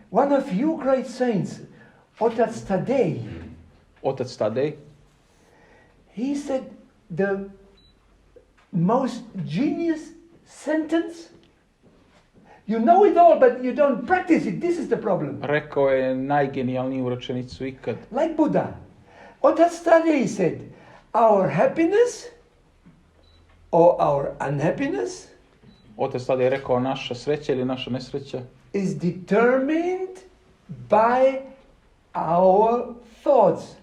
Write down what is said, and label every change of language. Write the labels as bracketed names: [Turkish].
[English] One of you great saints, Otac Tadej. [Serbian] Otac Tadej. [English] He said the most genius sentence. You know it all, but you don't practice it. This is the problem. [Serbian] Rekao je najgenijalniju rečenicu ikad. [English] Like Buddha. Otac Tadej said, our happiness or our unhappiness [Serbian] Otac Tadej je rekao naša sreća ili naša nesreća [English] is determined by our thoughts.